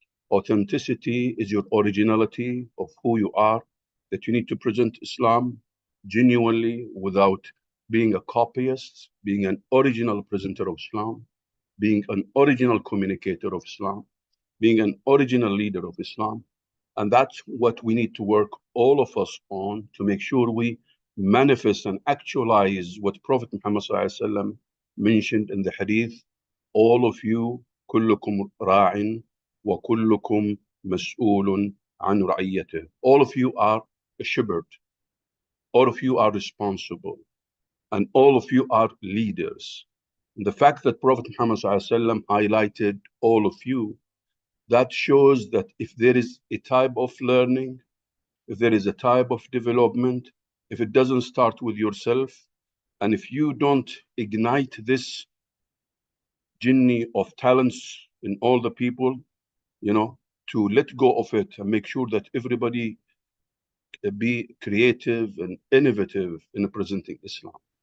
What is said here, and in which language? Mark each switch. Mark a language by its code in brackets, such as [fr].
[en] Authenticity is your originality of who you are, that you need to present Islam genuinely without being a copyist, being an original presenter of Islam, being an original communicator of Islam, being an original leader of Islam. And that's what we need to work, all of us, on to make sure we manifest and actualize what Prophet Muhammad SAW mentioned in the hadith. All of you, [ar] كلكم راع وكلكم مسؤول عن رعيته. [en] All of you are a shepherd. All of you are responsible. And all of you are leaders. And the fact that Prophet Muhammad SAW highlighted all of you, that shows that if there is a type of learning, if there is a type of development, if it doesn't start with yourself, and if you don't ignite this jinni of talents in all the people, to let go of it and make sure that everybody be creative and innovative in presenting Islam.